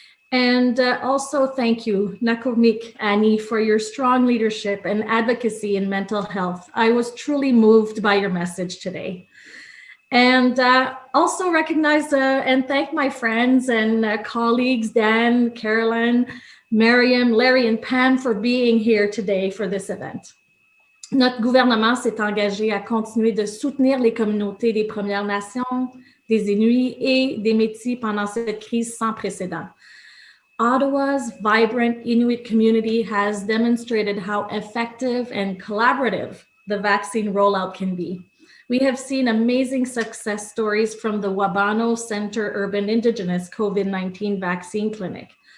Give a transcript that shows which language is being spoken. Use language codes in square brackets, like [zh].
[en] And also thank you, Nakomik Annie, for your strong leadership and advocacy in mental health. I was truly moved by your message today. And also recognize and thank my friends and colleagues, Dan, Caroline, Miriam, Larry, and Pam for being here today for this event. [fr] Notre gouvernement s'est engagé à continuer de soutenir les communautés des Premières Nations, des Inuits et des Métis pendant cette crise sans précédent. [en] Ottawa's vibrant Inuit community has demonstrated how effective and collaborative the vaccine rollout can be. We have seen amazing success stories from the Wabano Center Urban Indigenous COVID-19 Vaccine Clinic.